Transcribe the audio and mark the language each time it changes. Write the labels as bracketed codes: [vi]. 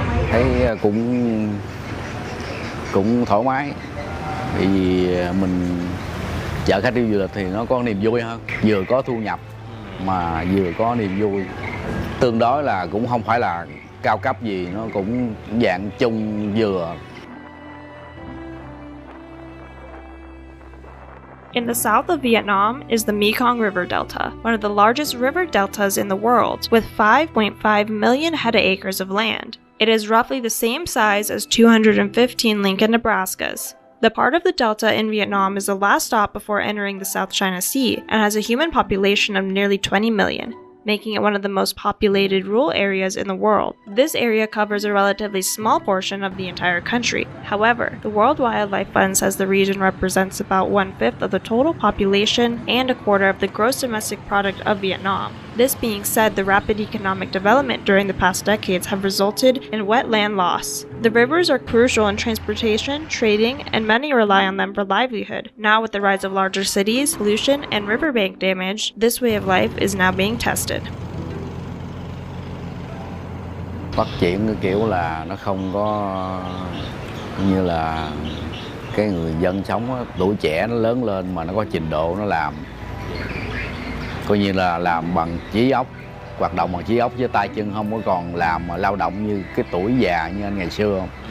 [vi] Thấy cũng thoải mái, bởi vì mình chở khách đi du lịch thì nó có niềm vui hơn, vừa có thu nhập mà vừa có niềm vui, tương đối là cũng không phải là cao cấp gì, nó cũng dạng chung vừa. [en] In the south of Vietnam is the Mekong River Delta, one of the largest river deltas in the world, with 5.5 million hectares of land. It is roughly the same size as 215 Lincoln, Nebraskas. The part of the delta in Vietnam is the last stop before entering the South China Sea and has a human population of nearly 20 million. Making it one of the most populated rural areas in the world. This area covers a relatively small portion of the entire country. However, the World Wildlife Fund says the region represents about 1/5 of the total population and 1/4 of the gross domestic product of Vietnam. This being said, the rapid economic development during the past decades have resulted in wetland loss. The rivers are crucial in transportation, trading, and many rely on them for livelihood. Now with the rise of larger cities, pollution, and riverbank damage, this way of life is now being tested. [vi] Phát triển cái kiểu là nó không có như là cái người dân sống á, tuổi trẻ nó lớn lên mà nó có trình độ nó làm. Coi như là làm bằng trí óc, hoạt động bằng trí óc với tay chân, không có còn làm mà lao động như cái tuổi già như anh ngày xưa không.